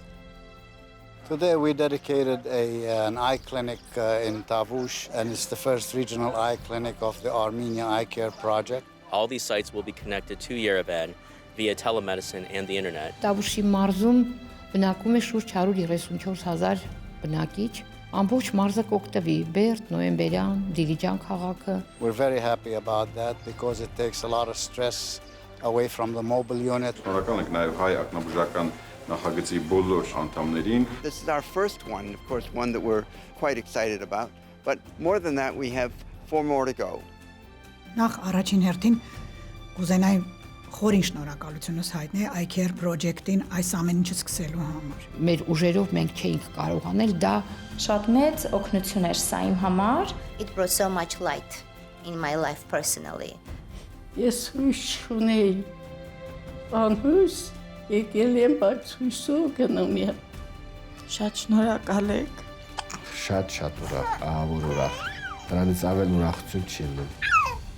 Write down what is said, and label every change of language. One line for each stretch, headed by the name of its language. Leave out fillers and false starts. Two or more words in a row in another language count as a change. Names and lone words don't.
English: Today we dedicated an eye clinic in Tavush, and it's the first regional eye clinic of the Armenia EyeCare Project. All these sites will be connected to Yerevan via telemedicine and the internet.
Armenian: Տավուշի մարզում բնակվում է շուրջ 134,000 բնակիչ։ Ամբողջ մարզը կօգտվի Բերդ, Նոյեմբերյան, Դիլիջան քաղաքը։
English: We're very happy about that because it takes a lot of stress away from the mobile unit.
Armenian: Շնորհակալ ենք նաև հայ ակնաբուժական նախագծի բոլոր անդամներին.
English: This is our first one, of course, one that we're quite excited about, but more than that, we have 4 more to go.
Armenian: Նախ առաջին հերթին կուզենայի խորին շնորհակալությունս հայտնել EyeCare Project-ին այս ամեն ինչը սկսելու համար։ Մեր ուժերով մենք չէինք կարող անել դա շատ մեծ օգնություն էր սա իմ համար։
English: It brought so much light in my life personally.
Armenian: Ես հույս չունեի, անհույս եկել եմ, բայց հույսով գնում եմ։ Շատ շնորհակալ եք։ Շատ ուրախ, ահավոր ուրախ։ Դրանից ավել ուրախություն չի լինում։